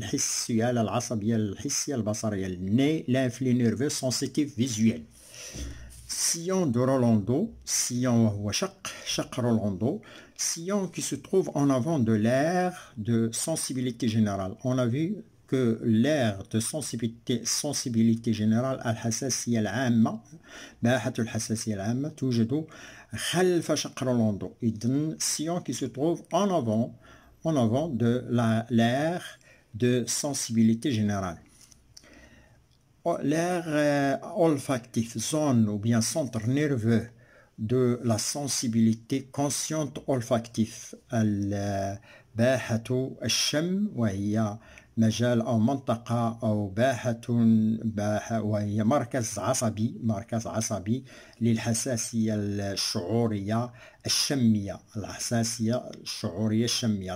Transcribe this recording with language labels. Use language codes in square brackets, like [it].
[ar] السيالة العصبية الحسية البصرية. [fr] l'influx nerveux sensitif visuel. Sillon de Rolando, sillon هو شق Rolando, sillon qui se trouve en avant de l'aire de sensibilité générale. On a vu que l'aire de sensibilité générale [ar] الحساسية العامة باحة الحساسية العامة توجد خلف شق رولندو. [fr] إذن sillon qui se trouve en avant de l'aire de sensibilité générale. L'aire olfactif, zone ou bien centre nerveux de la sensibilité consciente olfactif. [ar] باحة الشم وهي مجال أو منطقة أو باحة وهي مركز عصبي للحساسية الشعورية الشمية. الحساسية الشعورية الشمية.